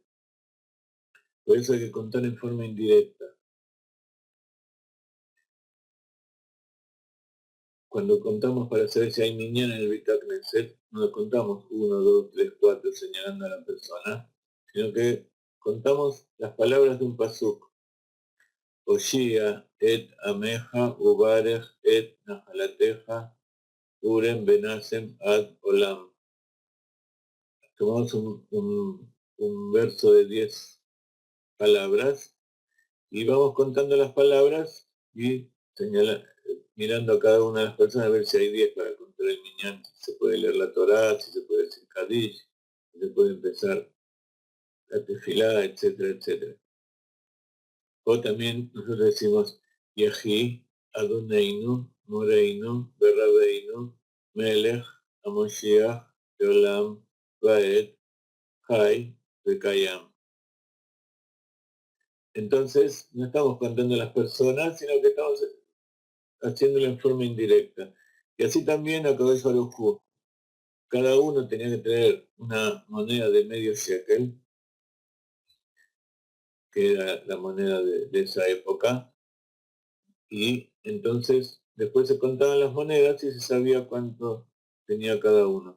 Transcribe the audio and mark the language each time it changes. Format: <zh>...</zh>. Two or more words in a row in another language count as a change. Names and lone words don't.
<es>Por eso hay que contar en forma indirecta. Cuando contamos para saber si hay minyan en el</es> <he>בית כנסת,</he> <es>no contamos 1, 2, 3, 4 señalando a la persona, sino que contamos las palabras de un pasuk.</es> <he>הושיעה את עמך וברך את נחלתך ורעם ונשאם עד עולם.</he> <es>Tomamos un verso de 10 palabras y vamos contando las palabras y mirando a cada una de las personas a ver si hay 10 para contar el minyan, si se puede leer la Torá, si se puede decir Kadish, si se puede empezar la tefilá, etcétera, etcétera. O también nosotros decimos</es> <he>יחי אדוננו מורנו ורבנו מלך המשיח לעולם ועד חי וקיים.</he> <es>Entonces, no estamos contando a las personas, sino que estamos haciéndolo en forma indirecta. Y así también a</es> <he>קדוש ברוך הוא.</he> <es>Cada uno tenía que tener una moneda de medio shekel, que era la moneda de esa época, y entonces después se contaban las monedas y se sabía cuánto tenía cada uno.</es>